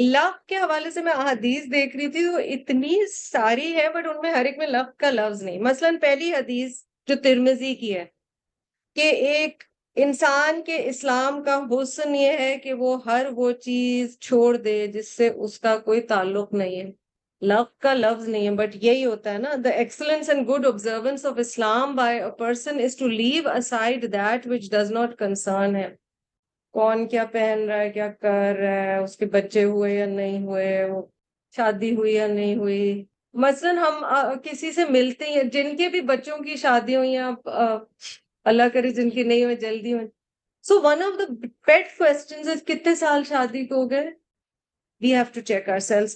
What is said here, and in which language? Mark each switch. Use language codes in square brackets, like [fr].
[ur] لغو کے حوالے سے میں احادیث دیکھ رہی تھی تو اتنی ساری ہے، بٹ ان میں ہر ایک میں لغو کا لفظ نہیں. مثلاً پہلی حدیث جو ترمذی کی ہے کہ ایک انسان کے اسلام کا حسن یہ ہے کہ وہ ہر وہ چیز چھوڑ دے جس سے اس کا کوئی تعلق نہیں ہے. لغو کا لفظ نہیں ہے، بٹ یہی ہوتا ہے نا. [en] the excellence and good observance of Islam by a person is to leave aside that which does not concern him. [ur] کون کیا پہن رہا ہے، کیا کر رہا ہے، اس کے بچے ہوئے یا نہیں ہوئے، وہ شادی ہوئی یا نہیں ہوئی. مثلاً ہم کسی سے ملتے ہیں جن کے بھی بچوں کی شادی ہوئی ہیں، اللہ کرے جن کی نہیں ہوئی جلدی ہوئی. [en] so one of the pet questions is [ur] کتنے سال شادی کو ہو گئے، [en] We have to check our sales.